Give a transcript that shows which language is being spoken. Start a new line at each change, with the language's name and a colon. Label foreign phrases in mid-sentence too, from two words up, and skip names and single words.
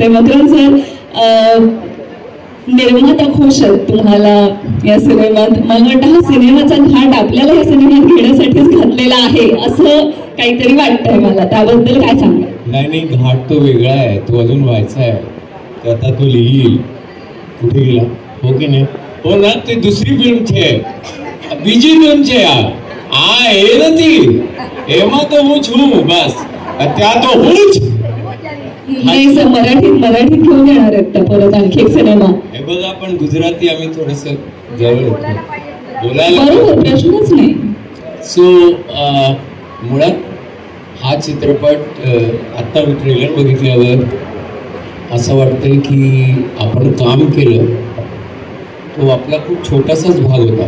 Marathi: मकरंद सर, निर्माता खुश आहेत तुम्हाला या सिनेमात. मला वाटतं हा सिनेमाचा घाट आपल्याला या सिनेमात घेण्यासाठीच घातलेला आहे असं काहीतरी वाटतंय मला, त्याबद्दल काय सांगा? नाही, घाट तो वेगळा आहे, तो अजून व्हायचा आहे. आता तो लिहिल कुठे गेला, हो की नाही? हो ना, ते दुसरी फिल्म
Gujarati: છે, બીજી ફિલ્મ છે આ એ નથી, એમાં તો હું છું બસ, ત્યાં તો હું જ
Marathi: नाही सर. मराठीत घेऊन येणार आहेत त्या परत आणखी एक सिनेमा. हे बघा, पण गुजराती आम्ही थोडस जवळ होतो बोलायला, बरोबर, प्रश्नच नाही. सो मुळात हा चित्रपट आता मी ट्रेलर बघितल्यावर असं वाटतंय की आपण काम केलं तो आपला खूप छोटासाच भाग होता.